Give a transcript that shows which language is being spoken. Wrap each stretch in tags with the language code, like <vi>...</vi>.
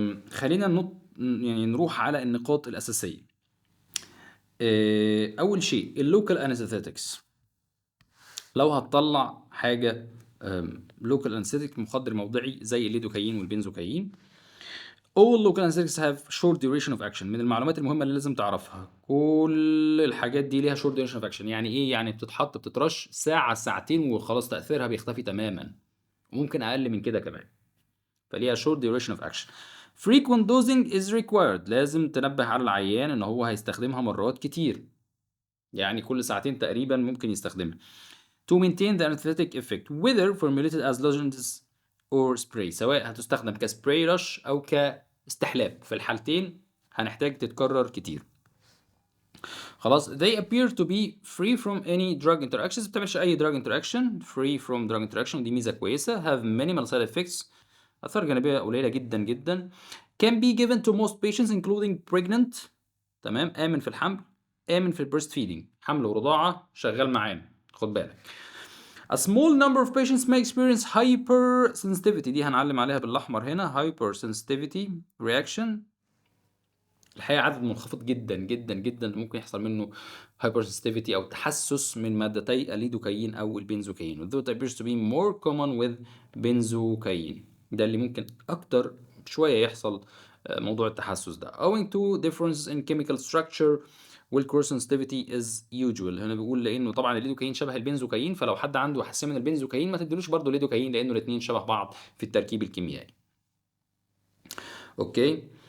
<ar>خلينا يعني نروح على النقاط الأساسية. أول شيء اللوكال انستيتكس. لو هتطلع حاجة لوكال انستيتك مخدر موضعي زي الليدوكاين والبنزوكاين.</ar> <en>All local anesthetics have short duration of action.</en> <ar>من المعلومات المهمة اللي لازم تعرفها، كل الحاجات دي ليها</ar> <en>short duration of action.</en> <ar>يعني ايه؟ يعني بتترش ساعة ساعتين وخلاص تأثيرها بيختفي تماما، ممكن أقل من كده كمان، فليها</ar> <en>short duration of action. Frequent dosing is required.</en> <ar>لازم تنبه على العيان ان هو هيستخدمها مرات كتير، يعني كل ساعتين تقريبا ممكن يستخدمها.</ar> <en>To maintain the anesthetic effect whether formulated as lozenges or spray.</en> <ar>سواء هتستخدم كسبراي رش او كاستحلاب، في الحالتين هنحتاج تتكرر كتير. خلاص.</ar> <en>They appear to be free from any drug interactions.</en> <ar>ما بتعملش اي drug interaction.</ar> <en>Free from drug interaction</en> <ar>دي ميزة كويسة.</ar> <en>Have minimal side effects.</en> <ar>آثار جانبية قليلة جدا جدا.</ar> <en>Can be given to most patients including pregnant.</en> <ar>تمام. آمن في الحمل، آمن في البريست فيدنج، حمل ورضاعة شغال معانا، خد بالك.</ar> <en>A small number of patients may experience hypersensitivity.</en> <ar>دي هنعلم عليها بالأحمر هنا.</ar> <en>hypersensitivity reaction.</en> <ar>الحقيقة عدد منخفض جدا جدا جدا ممكن يحصل منه hypersensitivity أو تحسس من مادتي الليدوكاين أو البنزوكاين.</ar> <en>Though it appears to be more common with benzocaine.</en> <ar>ده اللي ممكن أكتر شوية يحصل موضوع التحسس ده.</ar> <en>Owing to differences in chemical structure والكروس sensitivity is usual.</en> <ar>هنا بيقول لأنه طبعا الليدوكاين شبه البنزوكاين، فلو حد عنده حساسية من البنزوكاين ما تديلوش برضه الليدوكاين، لأنه الاتنين شبه بعض في التركيب الكيميائي. اوكي.</ar>